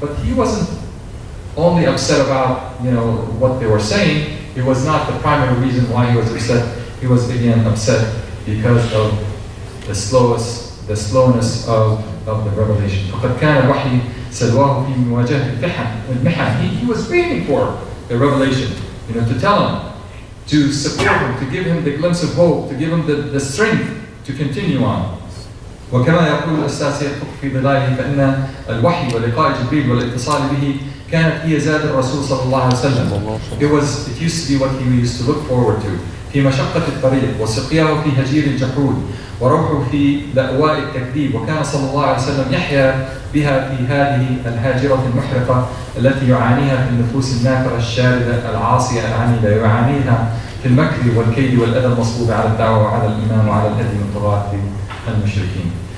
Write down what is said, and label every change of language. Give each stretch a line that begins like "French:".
English: But he wasn't only upset about what they were saying. It was not the primary reason why he was upset. He was again upset because of the slowness of the revelation.
Arabic: فقد كان الوحي سلواه في مواجهة المحن.
English: He was waiting for the revelation, to tell him, to support him, to give him the glimpse of hope, to give him the strength to continue on.
Arabic: وكما يقول الأستاذ سيد قطب في ظلاله فإن الوحي ولقاء جبريل والاتصال به كانت هي زاد الرسول صلى الله عليه وسلم.
English: It used to be what he used to look forward to.
Arabic: في مشقة الطريق وسقياه في هجير الجحود وروحه في لأواء التكذيب. وكان صلى الله عليه وسلم يحيا بها في هذه الهاجرة المحرقة التي يعانيها في النفوس النافرة الشاردة العاصية العنيدة، يعانيها في المكر والكيد والأذى المصبوب على الدعوة وعلى الإيمان وعلى الهدي من طغاة المشركين.